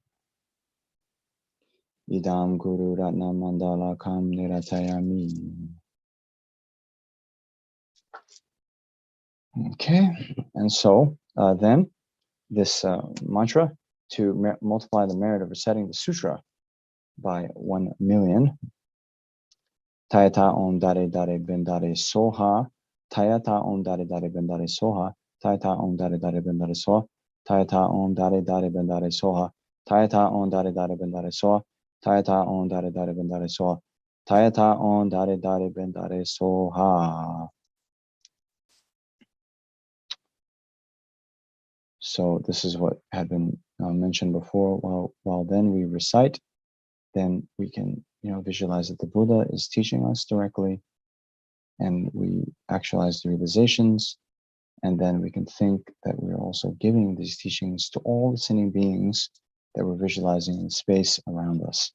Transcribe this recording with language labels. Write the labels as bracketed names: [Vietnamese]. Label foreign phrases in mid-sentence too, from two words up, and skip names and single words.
[Sanskrit] Idam Guru Ratna Mandala Kam Niratayami. [English] Okay, and so then this mantra to multiply the merit of reciting the sutra by 1 million. [Sanskrit] Tayata om dare dare ben dare soha. Tayata om dare dare ben dare soha. Tayata om dare dare ben dare soha. Tayata om dare dare ben dare soha. Tayata om dare dare ben dare soha. Tayata om dare dare ben dare soha. Tayata om dare dare ben dare soha. [English] So this is what had been mentioned before. While then we recite, then we can visualize that the Buddha is teaching us directly, and we actualize the realizations, and then we can think that we're also giving these teachings to all the sentient beings that we're visualizing in space around us.